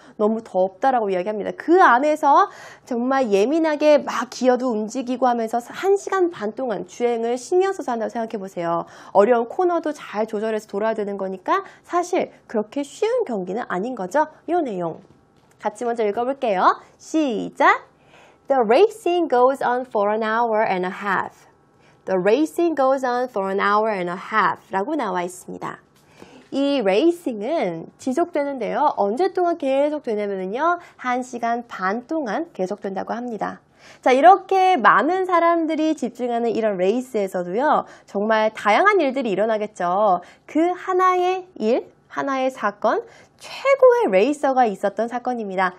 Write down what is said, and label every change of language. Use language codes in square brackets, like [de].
[ko] 너무 덥다라고 이야기합니다. 그 안에서 정말 예민하게 막 기어도 움직이고 하면서 1시간 반 동안 주행을 신경 써서 한다고 생각해 보세요. 어려운 코너도 잘 조절해서 돌아야 되는 거니까 사실 그렇게 쉬운 경기는 아닌 거죠. 이 내용 같이 먼저 읽어볼게요. 시작! [en] The racing goes on for an hour and a half. The racing goes on for an hour and a half [ko] 라고 나와 있습니다. 이 레이싱은 지속되는데요. 언제 동안 계속되냐면요. 1시간 반 동안 계속된다고 합니다. 자, 이렇게 많은 사람들이 집중하는 이런 레이스에서도요. 정말 다양한 일들이 일어나겠죠. 그 하나의 일, 하나의 사건, 최고의 레이서가 있었던 사건입니다.